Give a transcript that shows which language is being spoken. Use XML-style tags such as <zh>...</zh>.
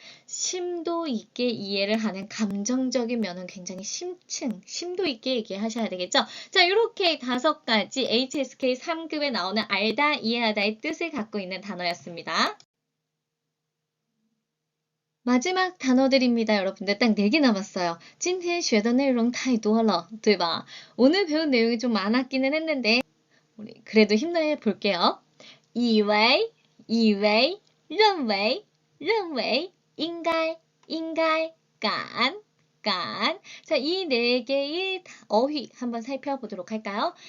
<ko>심도 있게 이해를 하는 감정적인 면은 굉장히 심도 있게 얘기하셔야 되겠죠. 자, 이렇게 5가지 HSK 3급에 나오는 알다, 이해하다의 뜻을 갖고 있는 단어였습니다. 마지막 단어들입니다, 여러분들. 딱 4개 남았어요.</ko> <zh>今天学的内容太多了,对吧?</zh> <ko>오늘 배운 내용이 좀 많았기는 했는데 우리 그래도 힘내 볼게요.</ko> <zh>以为,认为,应该,敢.</zh> <ko>자, 이 4개의 어휘 한번 살펴보도록 할까요?</ko>